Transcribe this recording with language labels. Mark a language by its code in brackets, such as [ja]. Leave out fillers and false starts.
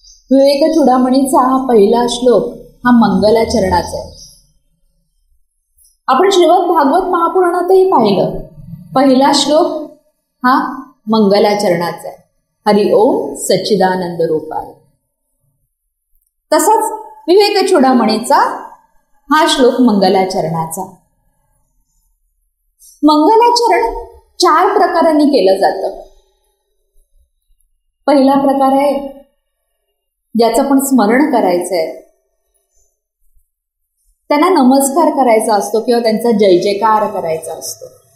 [mr] विवेक चूडामणीचा हा पहिला श्लोक हा मंगलाचरणाचा आहे. आपण श्रीमद भागवत महापुराणातही पाहिलं, पहिला श्लोक हा मंगलाचरणाचा आहे. [sa] हरि ओम सच्चिदानंद रूपाय. [mr] तसाच विवेक चूडामणीचा हा श्लोक मंगलाचरणाचा. मंगलाचरण 4 प्रकारांनी केलं जातं. पहिला प्रकार आहे ज्याचं पण स्मरण करायचंय, त्यांना नमस्कार करायचा असतो किंवा त्यांचा जय जयकार करायचा असतो.